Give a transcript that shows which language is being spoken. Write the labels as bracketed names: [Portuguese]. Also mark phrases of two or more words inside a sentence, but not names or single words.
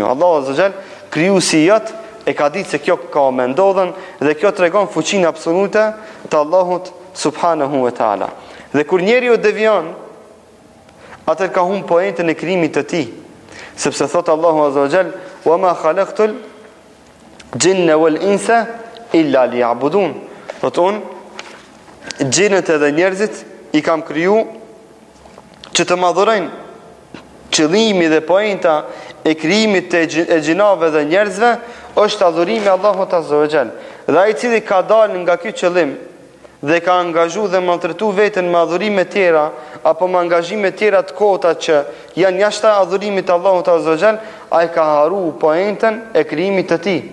[Albanian] Allahu [Arabic] عز وجل [Albanian] krijuesi jot e ka ditë se kjo ka me ndodhen dhe kjo tregon fuqinë absolute të Allahut [Arabic] سبحانه وتعالى. [Albanian] Dhe kur njeriu devion, atër ka humbur poentën e krijimit të tij, sepse thot Allahu [Arabic] عز وجل: "وما خلقت الجن والإنس إلا ليعبدون." [Albanian] Thot unë gjinët edhe njerëzit i kam kriju që të madhurojnë. Qëllimi dhe poenta e krijimit e gjinave dhe njerëzve është adhurimi Allahut [Arabic] عز وجل. [Albanian] Dhe ai i cili ka dalë nga ky qëllim dhe ka angazhu dhe maltretu veten me adhurime tjera apo me angazhime tjera të kota që janë jashtë adhurimit Allahut [Arabic] عز وجل, [Albanian] ai ka haru poentën e krijimit të tij.